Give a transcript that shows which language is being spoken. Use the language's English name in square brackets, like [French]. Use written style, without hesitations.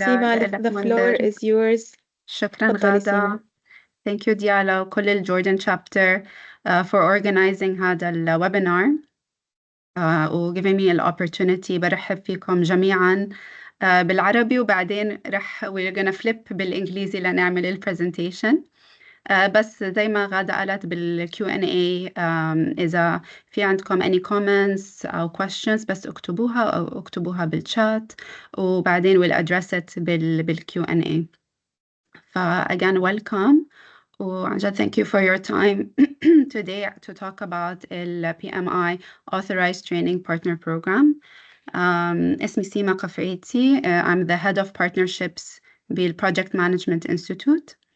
[English] سيما the floor is yours. [Arabic] شكرا تفضلي سيما. غادة. [English] Thank you ديالا وكل الجوردن chapter for organizing [Arabic] هذا الويبينار [English] و giving me the opportunity. [Arabic] برحب فيكم جميعا بالعربي، وبعدين [English] we're gonna flip [Arabic] بالإنجليزي لنعمل البرزنتيشن. بس زي ما غادة قالت بالQ&A إذا في عندكم [English] any comments [Arabic] أو [English] questions [Arabic] بس اكتبوها أو اكتبوها بالchat، وبعدين [English] we'll address it [Arabic] بالQ&A. [English] again welcome. [Arabic] وعن جد [English] thank you for your time today to talk about the PMI Authorized Training Partner Program. [Arabic] اسمي سيما قفعيتي. [English] I'm the head of partnerships بالProject Management Institute.